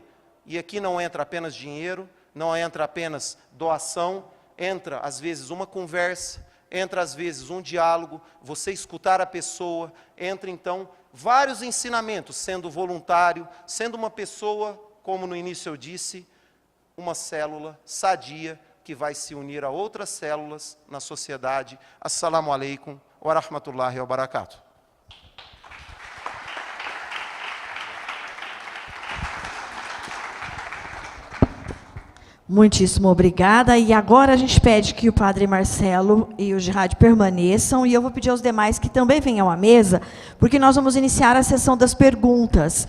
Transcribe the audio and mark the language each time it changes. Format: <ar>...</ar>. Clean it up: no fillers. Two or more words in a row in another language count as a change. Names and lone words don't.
<pt>E aqui não entra apenas dinheiro, não entra apenas doação, entra às vezes uma conversa, entra às vezes um diálogo, você escutar a pessoa, entra então vários ensinamentos, sendo voluntário, sendo uma pessoa, como no início eu disse, uma célula sadia, que vai se unir a outras células na sociedade.</pt> <ar>السلام عليكم ورحمة الله وبركاته.</ar> <pt>Muitíssimo obrigada. E agora a gente pede que o Padre Marcelo e o Jihad permaneçam, e eu vou pedir aos demais que também venham à mesa, porque nós vamos iniciar a sessão das perguntas.</pt>